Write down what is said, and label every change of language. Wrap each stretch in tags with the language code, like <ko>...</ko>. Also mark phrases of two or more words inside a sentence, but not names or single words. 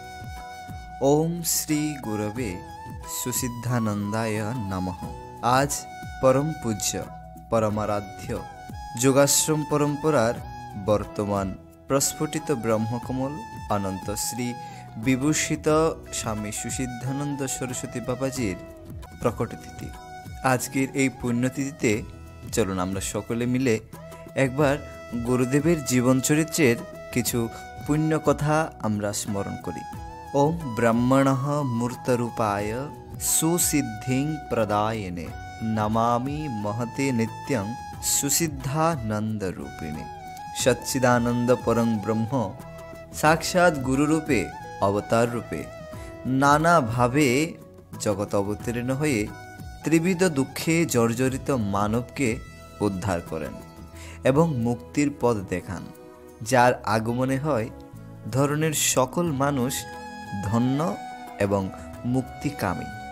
<sa>ओम श्री गुरवे सुसिद्धानंदाय नमः।</sa> <bn>আজ পরম পূজ্য পরমারাধ্য যোগাশ্রম পরম্পরার বর্তমান প্রস্ফুটিত ব্রহ্মকমল অনন্ত শ্রী বিভূষিত স্বামী সুসিদ্ধানন্দ সরস্বতী বাবাজীর প্রকট তিথি। আজকের এই পুণ্যতিথিতে চলুন আমরা সকলে মিলে একবার গুরুদেবের জীবন চরিত্রের কিছু পুণ্য কথা আমরা স্মরণ করি।</bn> <sa>ओम ब्रह्मणः मूर्तरूपाय सुसिद्धिं प्रदायिने नमामि महते नित्यं सुसिद्धानंद रूपिणे।</sa> <bn>সচ্চিদানন্দ পরং ব্রহ্ম সাক্ষাৎ গুরু রূপে অবতার রূপে নানা ভাবে জগৎ অবতীর্ণ হয়ে ত্রিবিধ দুঃখে জর্জরিত মানবকে উদ্ধার করেন এবং মুক্তির পথ দেখান, যার আগমনে হয় ধরনের সকল মানুষ ধন্য এবং মুক্তিকামী।</bn>